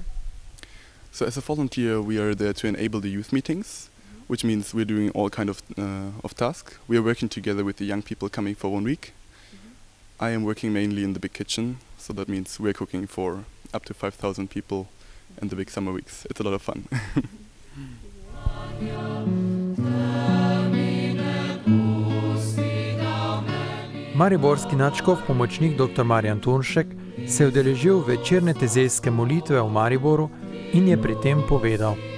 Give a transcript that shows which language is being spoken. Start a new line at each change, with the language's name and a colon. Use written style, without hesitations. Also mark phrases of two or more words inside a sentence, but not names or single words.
English: So as a volunteer we are there to enable the youth meetings, which means we're doing all kind of tasks. We are working together with the young people coming for 1 week. I am working mainly in the big kitchen, so that means we're cooking for up to 5,000 people in the big summer weeks. It's a lot of fun.
Slovenian: Mariborski nadškof, pomočnik dr. Marjan Turnšek, se je udeležil večerne tezejske molitve v Mariboru in je pri tem povedal.